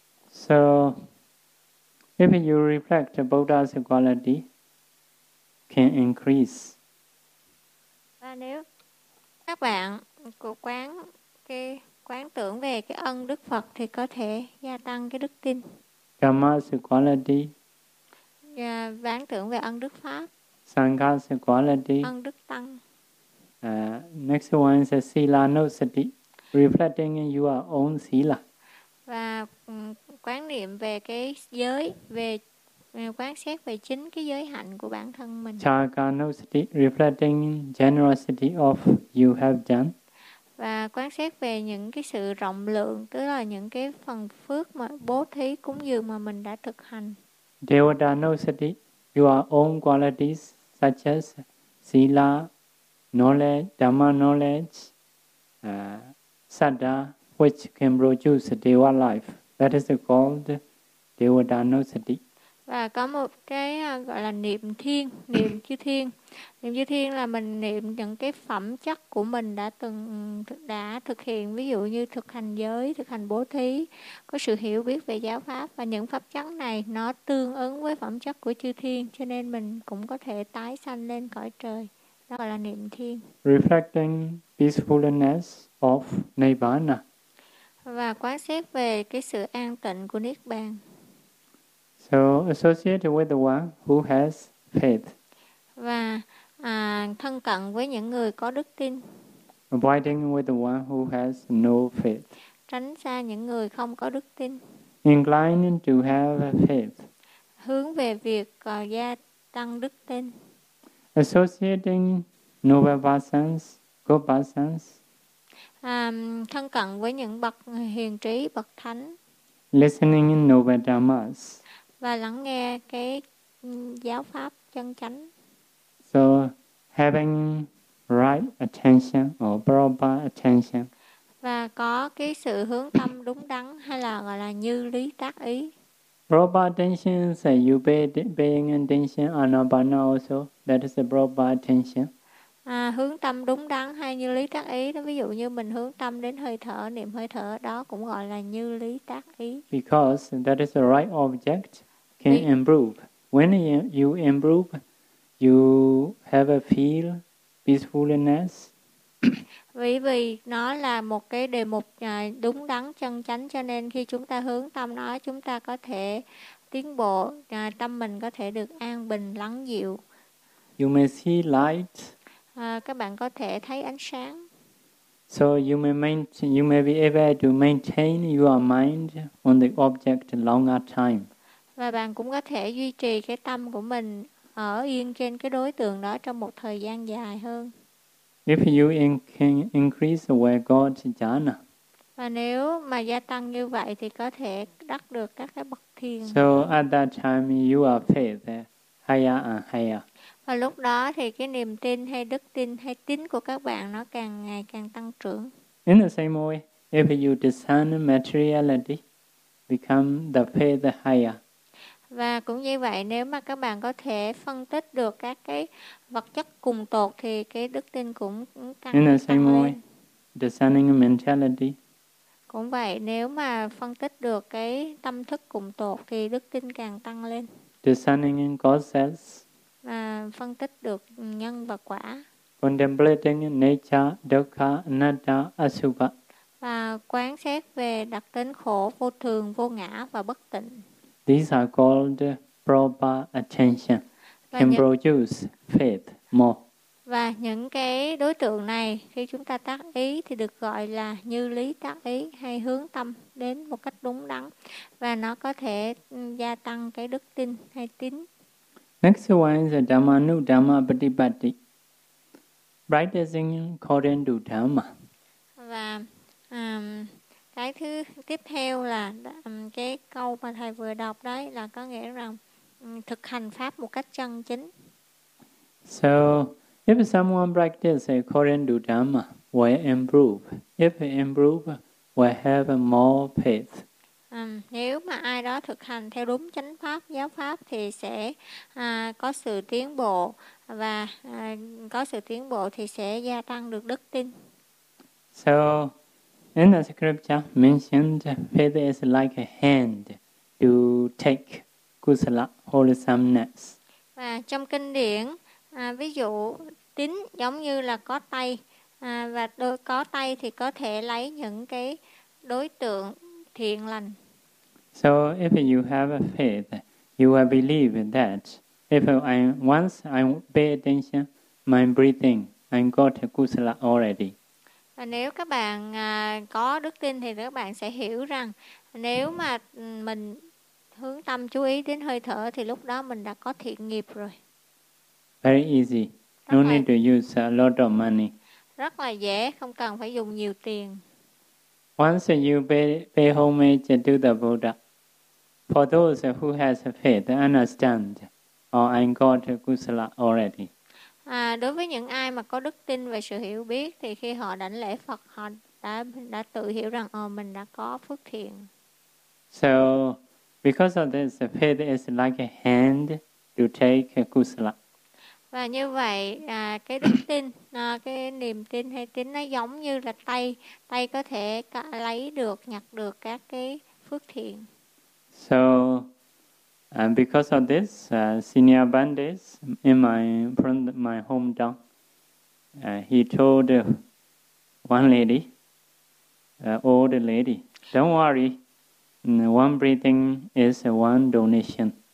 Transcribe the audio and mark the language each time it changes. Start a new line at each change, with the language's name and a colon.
English: So if you reflect Buddha's quality, can increase.
Vietnamese: Và nếu các bạn cố quán cái quán tưởng về cái ân Đức Phật thì có thể gia tăng cái đức tin.
English: Dhamma's quality.
Vietnamese: Quán tưởng về ân Đức Pháp.
English: Sangha's quality.
Vietnamese: Ân Đức Tăng.
English: Next one is sila nosati, reflecting in your own sila.
Vietnamese: Và quán niệm về cái giới, về quán xét về chính cái giới hạnh của bản thân mình.
English: Chaka nosati, reflecting generosity of you have done.
Vietnamese: Và quán xét về những cái sự rộng lượng, tức là những cái phần phước mà bố thí cúng dường mà mình đã thực hành.
English: Devata nosati, your own qualities such as sila, knowledge, dhamma knowledge, sadha, which can produce deva life. That is called devata nosati.
Vietnamese: Và có một cái gọi là niệm thiên, niệm chư thiên. Niệm chư thiên là mình niệm những cái phẩm chất của mình đã thực hiện, ví dụ như thực hành giới, thực hành bố thí, có sự hiểu biết về giáo pháp. Và những pháp chất này nó tương ứng với phẩm chất của chư thiên, cho nên mình cũng có thể tái sanh lên cõi trời. Đó gọi là niệm thiên.
English: Reflecting peacefulness of Nirvana.
Vietnamese: Và quán xét về cái sự an tịnh của Niết Bàn.
English: So associated with the one who has faith.
Vietnamese: Và thân cận với những người có đức tin.
English: Avoiding with the one who has no faith.
Vietnamese: Tránh xa những người không có đức tin.
English: Inclining to have faith.
Vietnamese: Hướng về việc gia tăng đức tin.
English: Associating noble persons, good persons.
Vietnamese: Thân cận với những bậc hiền trí, bậc thánh.
English: Listening in noble dhammas.
Vietnamese: Và lắng nghe cái giáo pháp chân chánh.
English: So having right attention or proper attention.
Vietnamese: Và có cái sự hướng tâm đúng đắn hay là gọi là như lý tác ý.
English: Proper attention is you paying attention anapana also. That is the proper attention.
Vietnamese: À, hướng tâm đúng đắn hay như lý tác ý, ví dụ như mình hướng tâm đến hơi thở, niệm hơi thở, đó cũng gọi là như lý tác ý.
English: Because that is the right object can improve. When you improve, you have a feel, peacefulness.
Vietnamese: Vì vì nó là một cái đề mục đúng đắn chân chánh, cho nên khi chúng ta hướng tâm nó, chúng ta có thể tiến bộ, tâm mình có thể được an bình, lắng dịu.
English: You may see light.
Vietnamese: Các bạn có thể thấy ánh sáng.
English: So you may maintain, you may be able to maintain your mind on the object longer time.
Vietnamese: Và bạn cũng có thể duy trì cái tâm của mình ở yên trên cái đối tượng đó trong một thời gian dài hơn.
English: If you can increase where God's jhana.
Vietnamese: Và nếu mà gia tăng như vậy thì có thể đắc được các cái bậc thiền.
English: So at that time you are faith higher and higher.
Vietnamese: Và lúc đó thì cái niềm tin hay đức tin hay tín của các bạn nó càng ngày càng tăng trưởng.
English: In the same way, if you discern materiality, become the faith higher.
Vietnamese: Và cũng như vậy, nếu mà các bạn có thể phân tích được các cái vật chất cùng tột thì cái đức tin cũng tăng lên.
English: In the same way, discerning mentality.
Vietnamese: Cũng vậy, nếu mà phân tích được cái tâm thức cùng tột thì đức tin càng tăng lên.
English: Discerning causes.
Vietnamese: Phân tích được nhân và quả.
English: Contemplating nature, dukkha, anatta, asubha.
Vietnamese: Và quán xét về đặc tính khổ, vô thường, vô ngã và bất tịnh.
English: These are called proper attention. Can produce faith more.
Vietnamese: Và những cái đối tượng này khi chúng ta tác ý thì được gọi là như lý tác ý hay hướng tâm đến một cách đúng đắn. Và nó có thể gia tăng cái đức tin hay tín.
English: Next one is
Pali: Dhamma Nu Dhamma Patipatti.
English: Practicing according to Dhamma.
Vietnamese: Và cái thứ tiếp theo là cái câu mà thầy vừa đọc đấy là có nghĩa rằng thực hành pháp một cách chân chính.
English: So, if someone practices according to Dhamma, will improve. If improve, will have more faith.
Vietnamese: Nếu mà ai đó thực hành theo đúng chánh pháp, giáo pháp thì sẽ có sự tiến bộ và có sự tiến bộ thì sẽ gia tăng được đức tin.
English: So, in the scripture mentioned, faith is like a hand to take kusala, wholesomeness.
Vietnamese: Và trong kinh điển, ví dụ tín giống như là có tay, và đôi có tay thì có thể lấy những cái đối tượng thiện lành.
English: So if you have a faith, you will believe that if I pay attention, my breathing, I got kusala already.
Vietnamese: Và nếu các bạn có đức tin thì các bạn sẽ hiểu rằng nếu mà mình hướng tâm chú ý đến hơi thở thì lúc đó mình đã có thiện nghiệp rồi.
English: Very easy. No need to use a lot of money.
Vietnamese: Rất là dễ, không cần phải dùng nhiều tiền.
English: Once you pay homage to the Buddha, for those who has faith, understand, or I got kusala already.
Vietnamese: Đối với những ai mà có đức tin và sự hiểu biết thì khi họ đảnh lễ Phật họ đã tự hiểu rằng mình đã có phước thiện.
English: So because of this, faith is like a hand to take kusala.
Vietnamese: Và như vậy cái đức tin, cái niềm tin hay tín nó giống như là tay có thể lấy được, nhặt được các cái phước thiện.
English: So and because of this, senior bandits in my hometown, he told one lady, old lady, don't worry, one breathing is one donation.